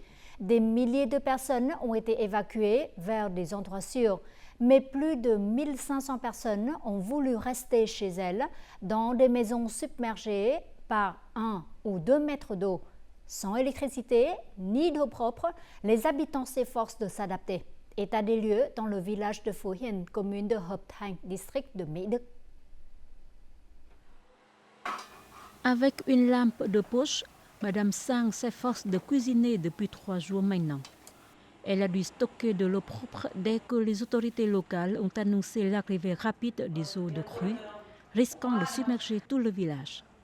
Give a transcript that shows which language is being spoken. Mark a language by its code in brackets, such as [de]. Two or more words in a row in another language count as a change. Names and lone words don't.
[fr] Des milliers de personnes ont été évacuées vers des endroits sûrs, mais plus de 1500 personnes ont voulu rester chez elles dans des maisons submergées par 1 ou 2 mètres d'eau. Sans électricité ni d'eau propre, les habitants s'efforcent de s'adapter. État des lieux dans le village de Phú Hiền, commune de Hợp Thành, district de Mỹ Đức. Avec une lampe de poche, Madame Sang s'efforce de cuisiner depuis 3 jours maintenant. Elle a dû stocker de l'eau propre dès que les autorités locales ont annoncé l'arrivée rapide des eaux de crue, risquant de submerger tout le village.